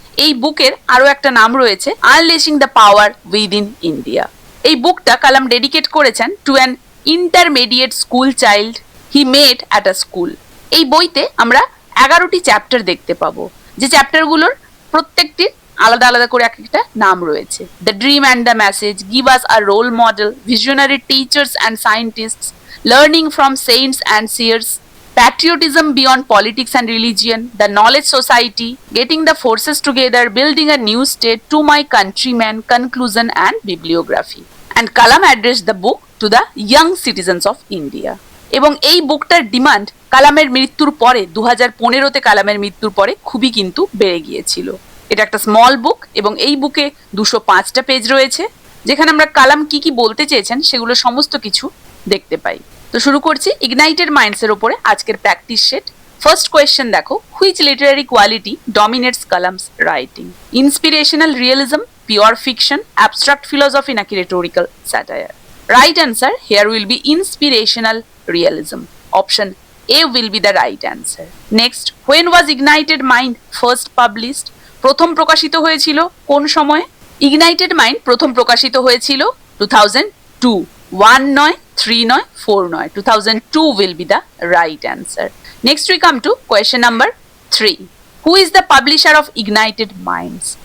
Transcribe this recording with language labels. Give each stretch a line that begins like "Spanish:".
Bangla: এই বুকের আরো একটা নাম রয়েছে আনলেশিং দ্য পাওয়ার উইদিন ইন্ডিয়া। এই বুকটা কালাম ডেডিকেট করেছেন
English: To an intermediate school child he met at a school.
Bangla: এই বইতে আমরা 11টি চ্যাপ্টার দেখতে পাবো, যে চ্যাপ্টারগুলোর প্রত্যেকটির আলাদা আলাদা করে একটা নাম রয়েছে।
English: The dream and the message, give us a role model, visionary teachers and scientists, learning from saints and seers, patriotism beyond politics and religion, the knowledge society, getting the forces together, building a new state, to my countrymen, conclusion and bibliography. And Kalam addressed the book to the young citizens of India.
Bangla: এবং এই বুকটার demand কালামের মৃত্যুর পরে 2015-তে কালামের মৃত্যুর পরে খুবই কিন্তু বেড়ে গিয়েছিল। এটা একটা স্মল বুক এবং এই বুকে 205টা পেজ রয়েছে, যেখানে আমরা কালাম কি কি বলতে চেয়েছেন সেগুলো সমস্ত কিছু দেখতে পাই। তো শুরু করছি ইগনাইটেড মাইন্ডসের ওপরে আজকের প্র্যাকটিস সেট। ফার্স্ট কোয়েশ্চেন দেখো,
English: Which literary quality dominates Kalam's writing? Inspirational realism, pure fiction, abstract philosophy নাকি rhetorical satire? Right answer here will be inspirational realism. Option A will be the right answer. Next, when was Ignited Mind first published?
Bangla: প্রথম প্রকাশিত হয়েছিল কোন সময়ে? Ignited Mind প্রথম প্রকাশিত হয়েছিল 2002. 1 নয়, 3 নয়, 4 নয়,
English: 2002 will be the right answer. Next we come to question number 3. Who is the publisher of Ignited Minds?